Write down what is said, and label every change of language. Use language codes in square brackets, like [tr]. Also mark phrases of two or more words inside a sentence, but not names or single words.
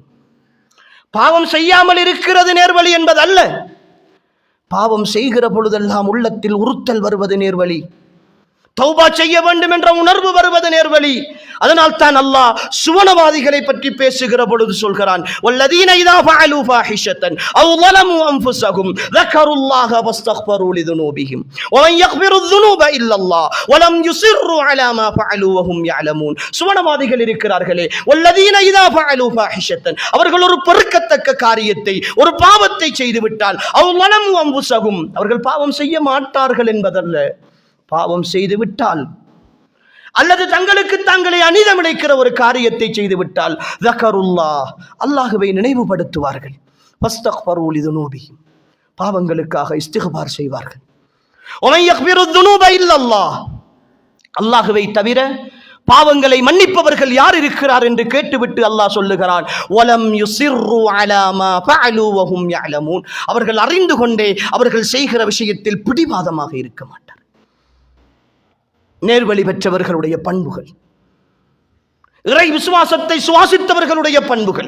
[ta] பாவம் செய்யாமல் இருக்கிறது நேர்வழி என்பதல்ல, பாவம் செய்கிற பொழுதெல்லாம் உள்ளத்தில் உறுத்தல் வருவது நேர்வழி, தௌபா செய்ய வேண்டும் என்ற உணர்வு வருவது நேர்வழி. அதனால் தான் அல்லாஹ் சுவனவாதிகளை பற்றி பேசுகிற பொழுது சொல்கிறான், [ar] والذين إذا فعلوا فاحشة أو ظلموا انفسهم ذكروا الله واستغفروا لذنوبهم ومن يغفر الذنوب الا الله ولم يصروا على ما فعلوا وهم يعلمون. [ta] சுவனவாதிகள் இருக்கிறார்களே, [ar] والذين إذا فعلوا فاحشة, [ta] அவர்கள் ஒரு பொறுக்கத்தக்க காரியத்தை, ஒரு பாவத்தை செய்து விட்டால், [ar] أو ظلموا أنفسهم, [ta] அவர்கள் பாவம் செய்ய மாட்டார்கள் என்பதல்ல, பாவம் செய்து விட்டால் அல்லது தங்களுக்கு தாங்களே அநீதமிழைக்கிற ஒரு காரியத்தை செய்து விட்டால் ذكرுல்லாஹ், அல்லாஹ்வை நினைவுபடுத்துவார்கள், [ar] واستغفروا لذنوبهم, [ta] பாவங்களுக்காக இஸ்திக்பார் செய்வார்கள். [ar] ومن يغفر الذنوب الا الله, [ta] அல்லாஹ்வை தவிர பாவங்களை மன்னிப்பவர்கள் யார் இருக்கிறார் என்று கேட்டுவிட்டு அல்லாஹ் சொல்லுகிறான், [ar] ولم يصروا على ما فعلوا وهم يعلمون, [ta] அவர்கள் அறிந்து கொண்டே அவர்கள் செய்கிற விஷயத்தில் பிடிவாதமாக இருக்க மாட்டார். நேர்வழி பெற்றவர்களுடைய பண்புகள், இறை விசுவாசத்தை சுவாசித்தவர்களுடைய பண்புகள்.